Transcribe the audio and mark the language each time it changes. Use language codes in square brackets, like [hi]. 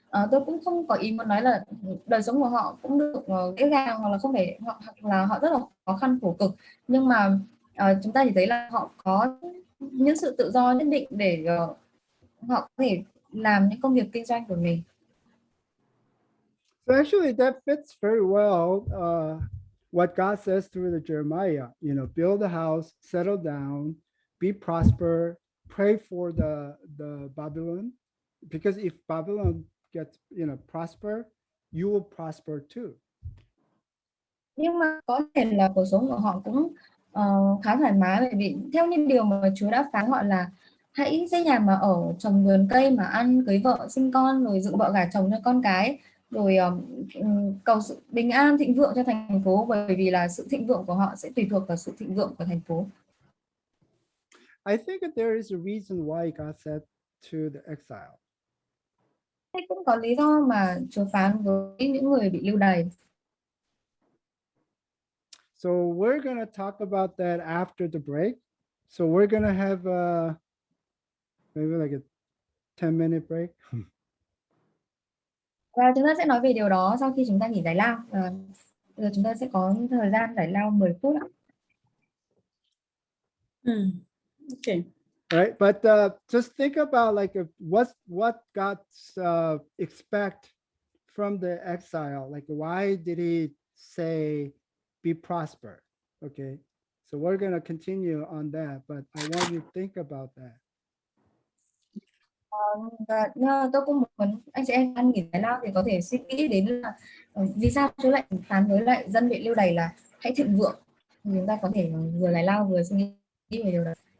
[vi] Tôi cũng không có ý muốn nói là đời sống của họ cũng được dễ dàng hoặc là không phải, hoặc là họ rất là khó khăn khổ cực, nhưng mà chúng ta chỉ thấy là họ có những sự tự do nhất định để họ có thể làm những công việc kinh doanh của mình. [en] So actually that fits very well what God says through the Jeremiah, build a house, settle down, be prosper, pray for the Babylon, because if Babylon gets prosper, you will prosper too. [vi] Nhưng mà có thể là cuộc sống của họ cũng khá thoải mái, bởi vì theo như điều mà Chúa đã phán họ là hãy xây nhà mà ở, trồng vườn cây mà ăn, cưới vợ sinh con, rồi dựng vợ gả chồng cho con cái, rồi cầu sự bình an thịnh vượng cho thành phố, bởi vì là sự thịnh vượng của họ sẽ tùy thuộc vào sự thịnh vượng của thành phố. [en] I think that there is a reason why God said to the exile. [vi] Thế cũng có lý do mà Chúa phán với những người bị lưu đày. [en] So we're going to talk about that after the break. So we're going to have maybe like a 10-minute break. [vi] Và chúng ta sẽ nói về điều đó sau khi chúng ta nghỉ giải lao. Giờ chúng ta sẽ có thời gian giải lao 10 phút ạ. [en] Okay. Right, but just think about like what God's expect from the exile. Like, why did He say be prosper? Okay, so we're going to continue on that, but I want you to think about that. [vi] Và tôi cũng muốn anh chị em ăn nghỉ giải lao thì có thể suy nghĩ đến là vì sao Chúa lại phán với lại dân bị lưu đày là hãy thịnh vượng. Thì chúng ta có thể vừa giải lao vừa suy nghĩ về điều đó.